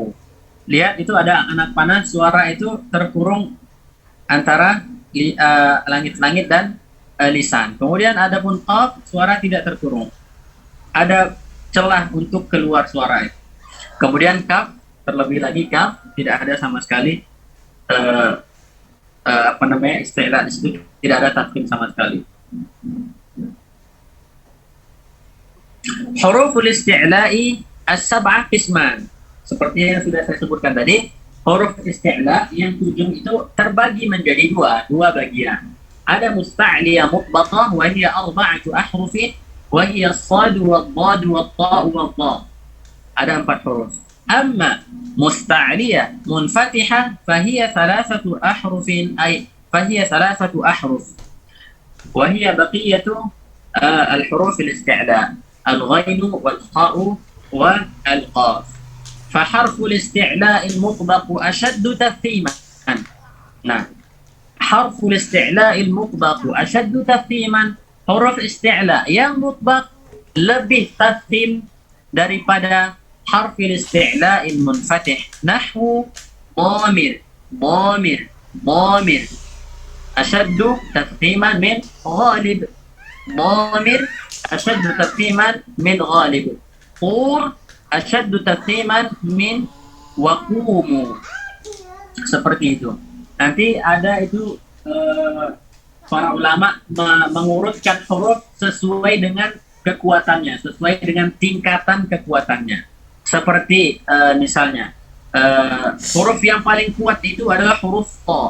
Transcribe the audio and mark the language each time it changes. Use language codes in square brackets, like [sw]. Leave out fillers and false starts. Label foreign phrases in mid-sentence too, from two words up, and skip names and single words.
[id] Lihat itu ada anak panah, suara itu terkurung antara langit-langit dan lisan. Kemudian ada pun qaf, suara tidak terkurung. Ada celah untuk keluar suara itu. Kemudian kaf, terlebih lagi kaf tidak ada sama sekali istilah di situ, tidak ada tafkhim sama sekali. [ar] حروف الاستعلاء السبعة قسمان. [id] Seperti yang sudah saya sebutkan tadi, huruf isti'la yang 7 itu terbagi menjadi dua bagian. [ar] Ada مستعلية مطبقة وهي أربعة أحرف وهي الصاد والضاد والطاء والظاء. [id] Ada 4 huruf. [ar] أما مستعلية منفتحة فهي 3 أحرف أي فهي 3 أحرف. وهي بقية الحروف الاستعلاء. الغين والخاء والقاف. فحرف الاستعلاء المطبق أشد تفخيما. Nah, حرف الاستعلاء المطبق أشد تفخيما. [id] Huruf isti'la yang mutbaq lebih tafkhim daripada [ar] حرف استعلاء منفتح. نحو ضامر ضامر ضامر. أشد تفخيما من غالب. Dhamir أشد تفخيما من غالب. طور أشد تفخيما من وقوم. [id] Seperti itu. Nanti ada itu para ulama mengurutkan huruf sesuai dengan kekuatannya, sesuai dengan tingkatan kekuatannya. Seperti misalnya huruf yang paling kuat itu adalah huruf ta.